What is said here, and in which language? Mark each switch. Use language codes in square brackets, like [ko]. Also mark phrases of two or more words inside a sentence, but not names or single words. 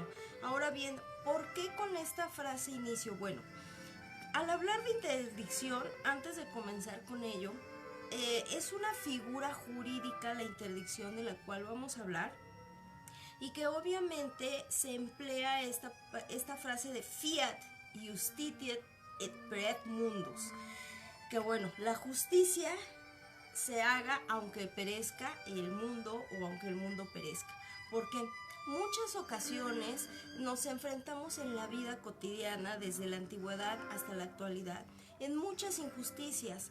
[es] Ahora bien, ¿por qué con esta frase inicio? Bueno, al hablar de interdicción, antes de comenzar con ello, es una figura jurídica la interdicción de la cual vamos a hablar, y que obviamente se emplea esta frase de [la] fiat, Justitiae et peret mundus. [es] Que bueno, la justicia se haga aunque perezca el mundo o aunque el mundo perezca. Porque muchas ocasiones nos enfrentamos en la vida cotidiana desde la antigüedad hasta la actualidad en muchas injusticias.